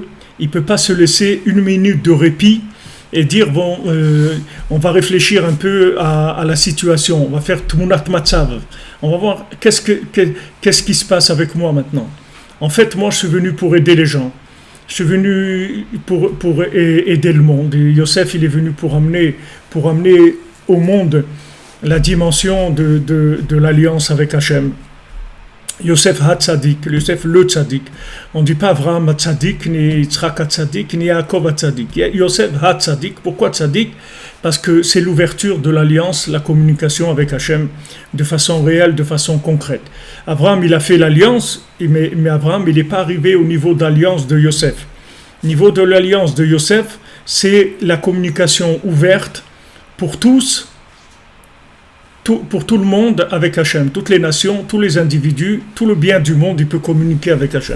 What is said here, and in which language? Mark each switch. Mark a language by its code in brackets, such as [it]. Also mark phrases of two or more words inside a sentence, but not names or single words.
[fr] Il ne peut pas se laisser une minute de répit et dire on va réfléchir un peu à la situation, on va faire [he] תמונת מצב, [fr] on va voir qu'est-ce qui se passe avec moi maintenant. En fait, moi, je suis venu pour aider les gens. Je suis venu pour aider le monde. Et Yosef, il est venu pour amener au monde la dimension de l'alliance avec Hachem. [he] יוסף הצדיק, [fr] Yosef le tzadik. On ne dit pas [he] אברהם הצדיק, [fr] ni [he] יצחק הצדיק, [fr] ni [he] יעקב הצדיק. יוסף הצדיק. [fr] Pourquoi tzadik? Parce que c'est l'ouverture de l'alliance, la communication avec Hachem de façon réelle, de façon concrète. Abraham, il a fait l'alliance, mais Abraham, il n'est pas arrivé au niveau d'alliance de Yosef. Au niveau de l'alliance de Yosef, c'est la communication ouverte pour tous, pour tout le monde avec Hachem, toutes les nations, tous les individus, tout le bien du monde, il peut communiquer avec Hachem.